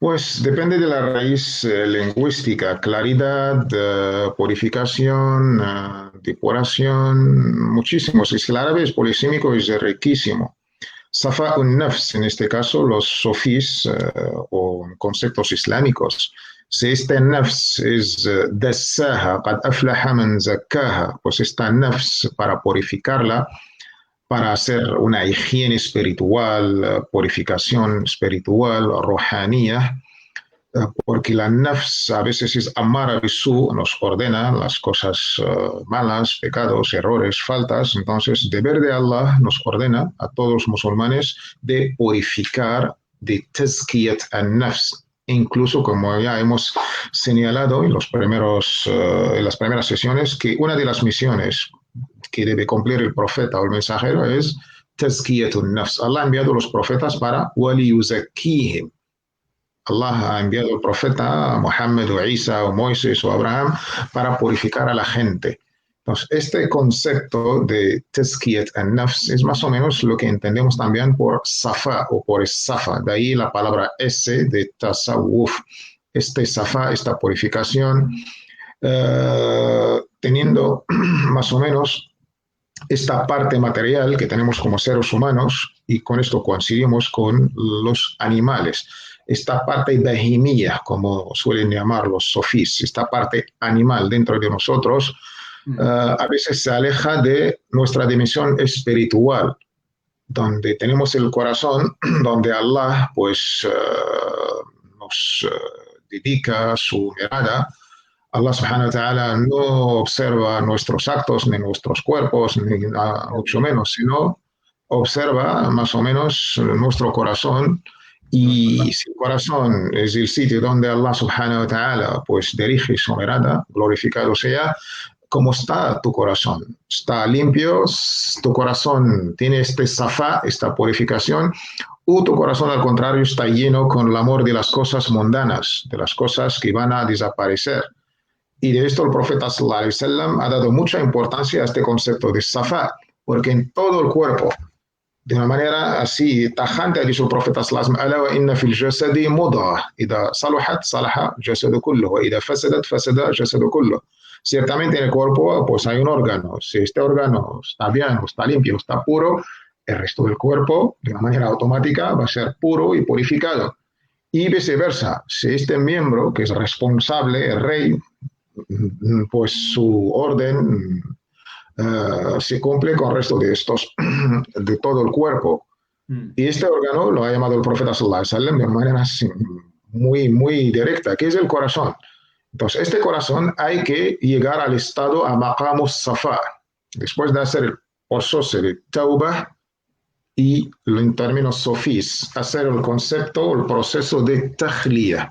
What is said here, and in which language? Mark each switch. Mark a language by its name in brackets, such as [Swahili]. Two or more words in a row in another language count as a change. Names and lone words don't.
[Spanish] Pues depende de la raíz lingüística, claridad, purificación, depuración, muchísimos. Es que el árabe es polisémico y es riquísimo. [Arabic] صفاء النفس, [Spanish] en este caso los sofís o conceptos islámicos. Si este [Arabic] nafs es دساها، قد أفلح من زكاها, [Spanish] pues esta nafs para purificarla, para hacer una higiene espiritual, purificación espiritual, rohanía, porque la nafs a veces es [Arabic] أمارة بالسوء, [Spanish] nos ordena las cosas malas, pecados, errores, faltas. Entonces, deber de Allah nos ordena a todos los musulmanes de purificar, de [Arabic] تزكية النفس. [Spanish] Incluso, como ya hemos señalado en en las primeras sesiones, que una de las misiones que debe cumplir el profeta o el mensajero es [Arabic] تزكية النفس. [Spanish] Allah ha enviado a los profetas para waliyuzakihim. Allah ha enviado al profeta Muhammad o Isa o Moisés o Abraham para purificar a la gente. Entonces, este concepto de [Arabic] تزكية النفس [Spanish] es más o menos lo que entendemos también por safa o por safa. De ahí la palabra S de tasawwuf. Este safa, esta purificación, teniendo más o menos esta parte material que tenemos como seres humanos, y con esto coincidimos con los animales. Esta parte bahimía, como suelen llamar los sofís, esta parte animal dentro de nosotros, a veces se aleja de nuestra dimensión espiritual, donde tenemos el corazón, donde Allah pues nos dedica su mirada. Allah [Arabic] سبحانه وتعالى [Spanish] no observa nuestros actos, ni nuestros cuerpos, ni mucho menos, sino observa más o menos nuestro corazón. Y si el corazón es el sitio donde Allah [Arabic] سبحانه وتعالى [Spanish] pues dirige su mirada, glorificado sea, ¿cómo está tu corazón? ¿Está limpio? ¿Tu corazón tiene este safa, esta purificación? ¿O tu corazón al contrario está lleno con el amor de las cosas mundanas, de las cosas que van a desaparecer? Y de esto el profeta [Arabic] صلى الله عليه وسلم [Spanish] ha dado mucha importancia a este concepto de safa, porque en todo el cuerpo, de una manera así tajante, ha dicho el profeta [Arabic] صلى الله عليه وسلم: "ألا وإن في الجسد مضغة، إذا صلحت صلح الجسد كله، وإذا فسدت فسد الجسد كله." [Spanish] Ciertamente en el cuerpo pues hay un órgano. Si este órgano está bien, o está limpio, o está puro, el resto del cuerpo, de una manera automática, va a ser puro y purificado. Y viceversa, si este miembro, que es responsable, el rey, pues su orden se cumple con el resto de estos, de todo el cuerpo. Y este órgano lo ha llamado el profeta [Arabic] صلى الله عليه وسلم [Spanish] de una manera muy, muy directa, que es el corazón. Entonces, este corazón hay que llegar al estado a [Arabic] مقام الصفاء, [Spanish] después de hacer el proceso de taubah y en términos sofís, hacer el concepto, el proceso de tahliya.